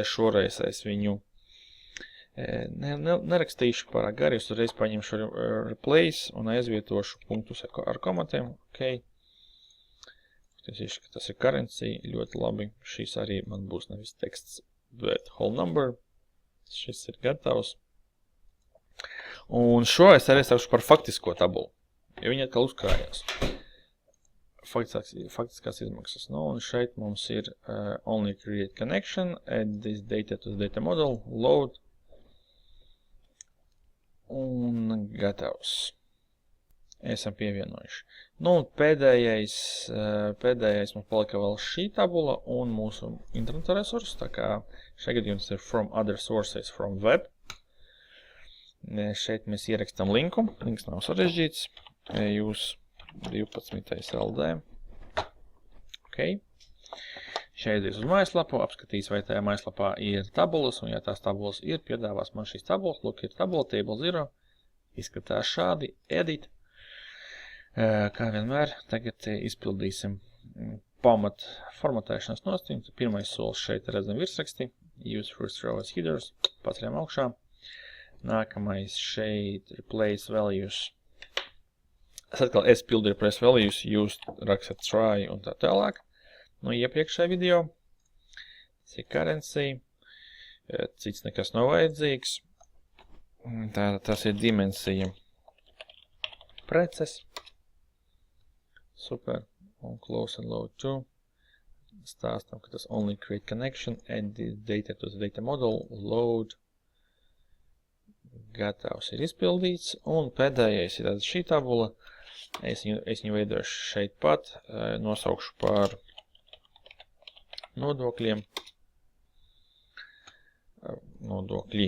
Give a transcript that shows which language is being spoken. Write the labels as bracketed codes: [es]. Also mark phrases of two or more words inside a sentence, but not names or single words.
[lv] Šoreiz es viņu nerakstīšu pārāk gari, es uzreiz paņemšu replace un aizvietošu punktus ar komatiem. Ok. Tas ir currency, ļoti labi. Šis arī man būs nevis teksts, bet [en] whole number. [lv] Šis ir gatavs. Un šo es arī saukšu par faktisko tabulu, jo viņi atkal uzkrājās. Faktiskās izmaksas. Nu, un šeit mums ir [en] only create connection, add this data to the data model, load. [lv] Un gatavs. Esam pievienojuši. Nu, pēdējais mums palika vēl šī tabula un mūsu interneta resursi, tā kā šeit gadījums ir [en] from other sources from web. [lv] Šeit mēs ierakstam linku, links nav sarežģīts, jūs 12. LD. Ok. Šeit ir uz mājaslapu, apskatīs, vai tajā mājaslapā ir tabulas, un ja tās tabulas ir, piedāvās man šīs tabulas, lūk, ir tabula, table 0, izskatās šādi, edit. Kā vienmēr, tagad izpildīsim pamat formatēšanas nosacījumus. Pirmais solis šeit redzam virsraksti, [en] use first row as headers, [lv] paceļam augšā. Nākamais šeit [en] replace values. [lv] Es pildu [en] replace values, [lv] jūs rakstat try un tā tālāk. No iepriekšējā video. Tas ir currency, cits nekas nav vajadzīgs. Tas ir dimensija preces. Super. Un [en] close and load to. [lv] Stāstam, ka tas [en] only create connection, add the data to the data model, load. [lv] Gatavs ir izpildīts. Un pēdējais ir šī tabula. Es viņu veidošu šeit pat. Nosaukšu par nodokļiem. Nodokļi.